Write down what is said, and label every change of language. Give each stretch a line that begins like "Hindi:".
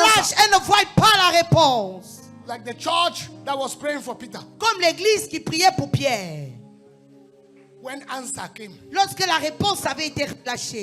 French: relâche, elles ne voient pas la réponse.
English: Like the church that was praying for Peter.
French: Comme l'église qui priait pour Pierre.
English: When answer came,
French: Lorsque la réponse avait été relâchée,